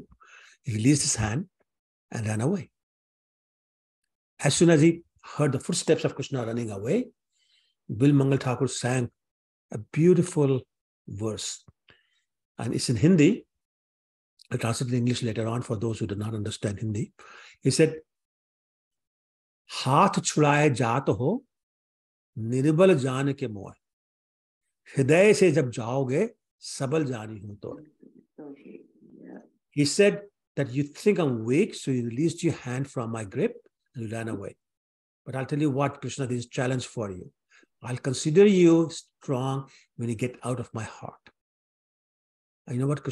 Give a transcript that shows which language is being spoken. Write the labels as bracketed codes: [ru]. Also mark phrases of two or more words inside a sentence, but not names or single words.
[en] He released his hand and ran away. As soon as he heard the footsteps of Krishna running away, Bilva Mangal Thakur sang a beautiful verse. And it's in Hindi. I'll translate it in English later on for those who do not understand Hindi. He said, [hi] हाथ छुड़ाए जात हो, निर्बल जान के मोह. हृदय से जब जाओगे सबल जानी हूं तो. [en] He said that you think I'm weak, so you released your hand from my grip and you ran away. But I'll tell you what, Krishna, this is a challenge for you. I'll consider you strong when you get out of my heart. And you know what?